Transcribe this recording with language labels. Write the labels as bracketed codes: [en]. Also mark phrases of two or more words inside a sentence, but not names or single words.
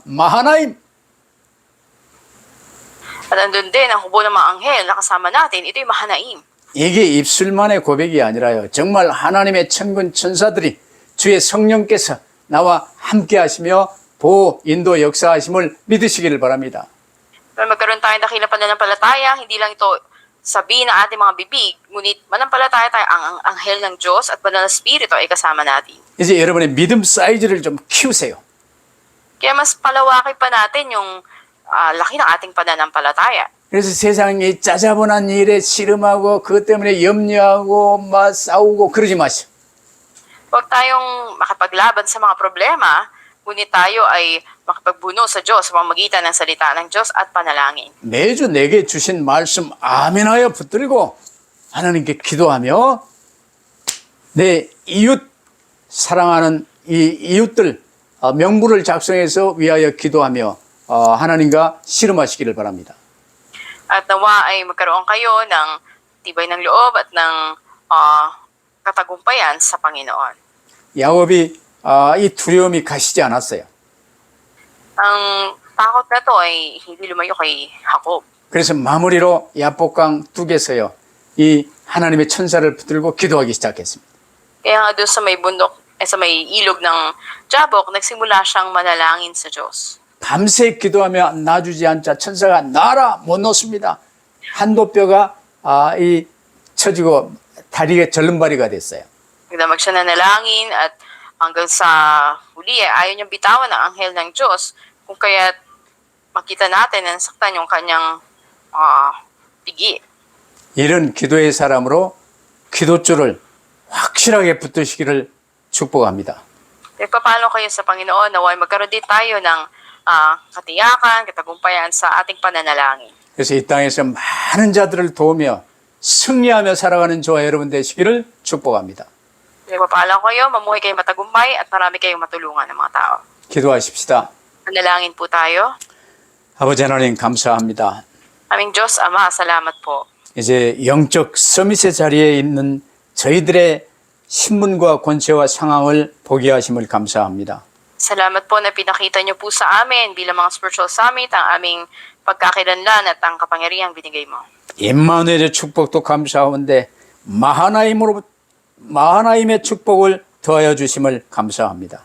[ko] 마하나임 [tl] At andun din ang hukbo ng mga anghel na kasama natin. Ito yung Mahanaim. [ko] 이게 입술만의 고백이 아니라요. 정말 하나님의 천군 천사들이 주의 성령께서 나와 함께 하시며 보호, 인도, 역사하심을 믿으시기를 바랍니다. [tl] Pero magkaroon tayo dakilang pananampalataya, hindi lang ito sabihin ng ating mga bibig, ngunit manampalataya tayo ang anghel ng Diyos at banal na spirito ay kasama natin. [ko] 이제 여러분의 믿음 사이즈를 좀 키우세요. [tl] Kaya mas palawakin pa natin yung laki ng ating pananampalataya. [ko] 그래서 세상이 짜자본한 일에 씨름하고 그것 때문에 염려하고 막 싸우고 그러지 마시오. [tl] Huwag tayong makipaglaban sa mga problema, ngunit tayo ay makipagbuno sa Diyos sa pamamagitan ng salita ng Diyos at panalangin. [ko] 매주 내게 주신 말씀 아멘하여 붙들고 하나님께 기도하며 내 이웃 사랑하는 이 이웃들 명부를 작성해서 위하여 기도하며 하나님과 씨름하시기를 바랍니다. [tl] At nawa ay magkaroon kayo ng tibay ng loob at ng katagumpayan sa Panginoon. [ko] 야곱이 이 두려움이 가시지 않았어요. [tl] Ang takot na to ay hindi lumayo kay Jacob. [ko] 그래서 마무리로 야복강 뚝에서요. 이 하나님의 천사를 붙들고 기도하기 시작했습니다. [tl] Kaya nga doon sa may bundok, sa may ilog ng Jabok, nagsimula siyang manalangin sa Diyos. [ko] 밤새 기도하며 놔주지 않자 천사가 놔라 못 놓습니다. 한도뼈가 이 처지고 다리가 절름발이가 됐어요. [tl] Nagdamag siya nanalangin at hanggang sa huli ayaw niyang bitawan ng anghel ng Diyos kung kaya makita natin na nasaktan yung kanyang pigi. [ko] 이런 기도의 사람으로 기도줄을 확실하게 붙드시기를 축복합니다. [tl] Paano kayo sa Panginoon naway magkaroon din tayo ng katiyakan, katagumpayan sa ating pananalangin. [ko] 그래서 이 땅에서 많은 자들을 도우며 승리하며 살아가는 저와 여러분 되시기를 축복합니다. [tl] Pagpapala kayo, mamuhay kayo matagumpay at marami kayong matulungan ng mga tao. [ko] 기도하십시다. [tl] Manalangin po tayo. [ko] 아버지 하나님 감사합니다. [tl] Aming Diyos, Ama, salamat po. [ko] 이제 영적 서밋의 자리에 있는 저희들의 신분과 권세와 상황을 보게 하심을 감사합니다. [tl] Salamat po na pinakita niyo po sa amin bilang mga [en] spiritual summit [tl] ang aming pagkakilanlan at ang kapangyarihang binigay mo. [ko] 임마누엘의 축복도 감사하는데 마하나임의 축복을 더하여 주심을 감사합니다.